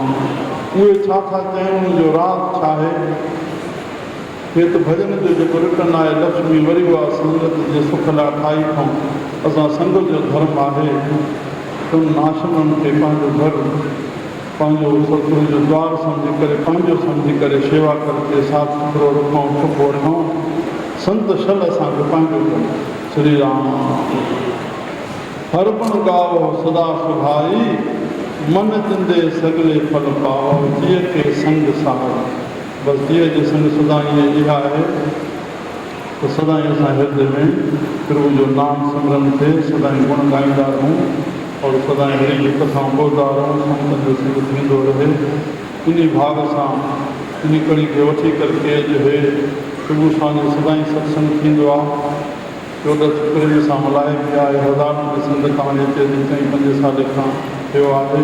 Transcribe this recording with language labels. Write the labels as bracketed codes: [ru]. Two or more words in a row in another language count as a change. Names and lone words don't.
[sd] उहे छा था चयूं, उनजो राज़ छा आहे? हे त भॼन जो जेको रिटर्न आहे, लक्ष्मी वरी उहा संगत जे सुख लाइ ठाही अथऊं। असां संगत जो धर्म आहे, तुम आश्रमनि खे पंहिंजो घर, पंहिंजो सतगुरू जो द्वार सम्झी करे, पंहिंजो सम्झी करे शेवा करके साफ़ सुथरो रखूं, सुख वठूं। संत शल असांखे पंहिंजो कनि। श्री राम। [pa] हर गुण गावो सदा सुभाई, मन जिंदे सगले फल पाओ, जिय के संग सहारो। [sd] बसि जिय जे संग सदाईं इहा आहे त सदाईं असां हृदय में प्रभु जो नाम सिमरन थिए, सदाईं गुण ॻाईंदा रहूं और सदाईं हरि जी कथाऊं ॿुधंदा रहूं, संतनि जो संग थींदो रहे। इन भाग सां इन कड़ी खे वठी करके अॼु हे प्रभु सां जो सदाईं सत्संग थींदो आहे। 14 प्रेम सां मल्हाए बि आहे, हज़ारनि में संत कहाणी अचे थी, 4-5 साल खां थियो आहे।